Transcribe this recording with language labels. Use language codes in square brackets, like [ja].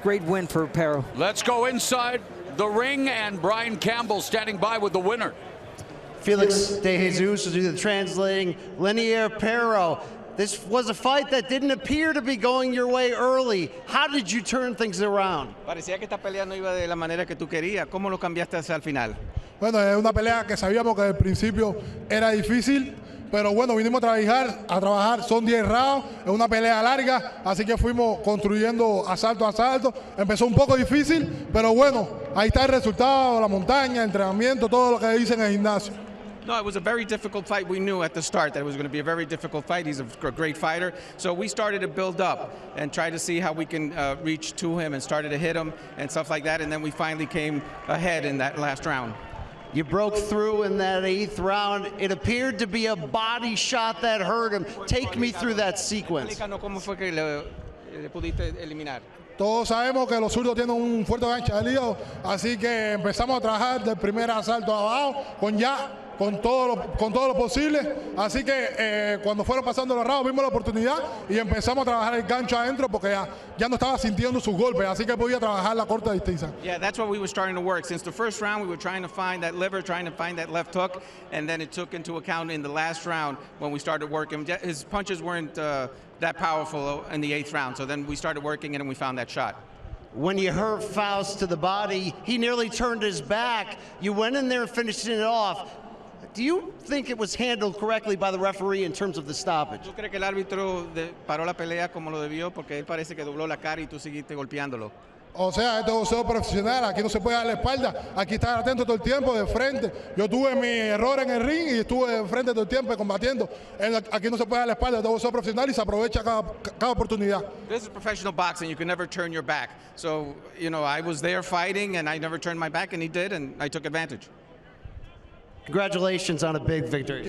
[en] Great win for Peró. Let's go inside the ring, and Brian Campbell standing by with the winner. Felix De Jesus will do the translating. Lenier Peró. This was a fight that didn't appear to be going your way early. How did you turn things around? [es] Parecía que esta pelea no iba de la manera que tú querías. ¿Cómo lo cambiaste hacia el final? Bueno, es una pelea que sabíamos que al principio era difícil, pero bueno, vinimos a trabajar, son 10 rounds, es una pelea larga, así que fuimos construyendo asalto a asalto. Empezó un poco difícil, pero bueno, ahí está el resultado, la montaña, el entrenamiento, todo lo que dicen en el gimnasio. [en] No, it was a very difficult fight. We knew at the start that it was going to be a very difficult fight. He's a great fighter. So we started to build up and try to see how we can reach to him and started to hit him and stuff like that. And then we finally came ahead in that last round. You broke through in that 8th round. It appeared to be a body shot that hurt him. Take me through that sequence. [es] ¿Cómo fue que le pudiste eliminar? Todos sabemos que los zurdos tienen un fuerte gancho de hígado, así que empezamos a trabajar del primer asalto abajo con ya con todo lo posible. Así que cuando fueron pasando los rounds vimos la oportunidad y empezamos a trabajar el gancho adentro porque ya no estaba sintiendo sus golpes, así que podía trabajar la corta distancia. [en] Yeah, that's what we were starting to work. Since the first round, we were trying to find that liver, trying to find that left hook, and then it took into account in the last round when we started working. His punches weren't that powerful in the 8th round, so then we started working it and we found that shot. When you hurt Faust to the body, he nearly turned his back. You went in there and finished it off. Do you think it was handled correctly by the referee in terms of the stoppage? [es] ¿Tú crees que el árbitro paró la pelea como lo debió? Porque él parece que dobló la cara y tú seguiste golpeándolo. O sea, esto es boxeo profesional, aquí no se puede dar la espalda, aquí estar atento todo el tiempo, de frente. Yo tuve mi error en el ring y estuve de frente todo el tiempo combatiendo. Aquí no se puede dar la espalda, esto es boxeo profesional y se aprovecha cada oportunidad. [en] This is professional boxing, you can never turn your back. So, you know, I was there fighting and I never turned my back and he did and I took advantage. Congratulations on a big victory.